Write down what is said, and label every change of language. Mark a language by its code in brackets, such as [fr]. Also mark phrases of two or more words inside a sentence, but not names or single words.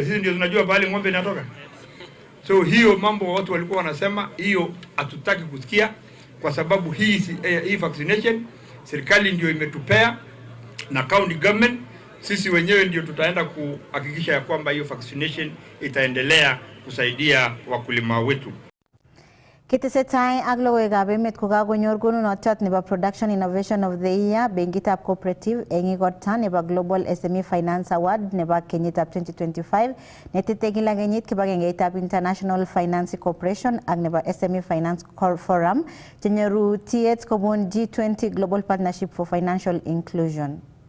[sw] Sisi ndio tunajua pale ng'ombe inatoka. So hiyo mambo watu walikuwa wanasema, hiyo hatutaki kusikia, kwa sababu hii vaccination serikali ndio imetupea na county government. Sisi wenyewe ndio tutaenda kuhakikisha ya kwamba hiyo vaccination itaendelea kusaidia wakulima wetu. [kln] Nenetesetai ak logoiwekab emet kokakonyor konunotiot nebo Production Innovation of the Year benkitab Cooperative eng igorta nebo Global SME Finance Award nebo kenyitab 2025 netete kila kenyit kibagengeitab International Finance Corporation ak nebo SME Finance Forum chenyoru tiet kobun G20 Global Partnership for Financial Inclusion.